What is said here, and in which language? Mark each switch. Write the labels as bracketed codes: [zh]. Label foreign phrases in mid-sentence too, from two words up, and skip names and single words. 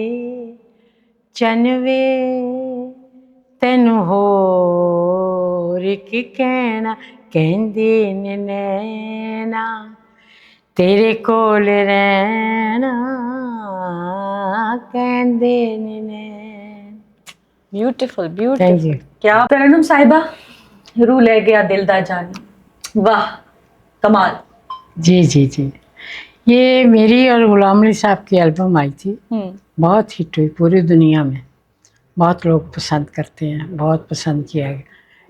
[pa] ਚੰਨ ਵੇ ਤੈਨੂੰ ਹੋਰ ਕੀ ਕਹਿਣਾ, ਕਹਿੰਦੇ ਨੇ ਨੈਣਾ ਤੇਰੇ ਕੋਲ ਰਹਿਣਾ, ਕਹਿੰਦੇ ਨੇ ਨੈਣ। [en] ब्यूटीफुल Thank you. ब्यूटीफुल। [hi] क्या तरन्नुम साहिबा, [pa] ਰੂਹ ਲੈ ਗਿਆ ਦਿਲ ਦਾ ਜਾਨੀ, [hi] वाह कमाल। जी जी जी, ये मेरी और गुलाम अली साहब की एल्बम आई थी, बहुत हिट हुई पूरी दुनिया में, बहुत लोग पसंद करते हैं, बहुत पसंद किया गया।